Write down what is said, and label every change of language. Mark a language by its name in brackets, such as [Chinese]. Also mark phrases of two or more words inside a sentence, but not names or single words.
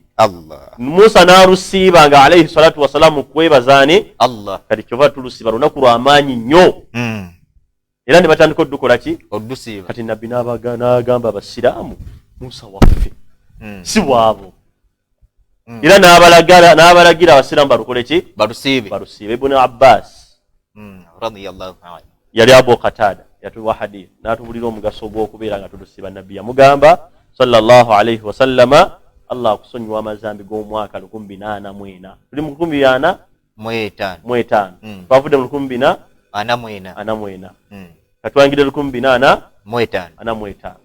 [Ganda] Musa n'alusiiba nga [Arabic] عليه الصلاة والسلام [Ganda] kwebazaani Allah. Kati kyova tulusiiba lunaku lw'amaanyi nnyo. Era ne batandika oddukola ki oddusiiba. Kati nabbi n'agamba Abasiraamu Musa waffe si bwabo. Era n'abalagira Abasiraamu balukole ki balusiibe. Ibn Abbas [Arabic] رضي الله عنه [Ganda] yali Abu Qatada yatuwa hadith n'atubulira omugaso gw'okubeera nga tulusiiba nabbi. Yamugamba [Arabic] صلى الله عليه وسلم [Ganda] Allah akusonyiwa amazambi g'omwaka 1440. Tuli mu 1445 twavudde mu 1440 katwangire 1445.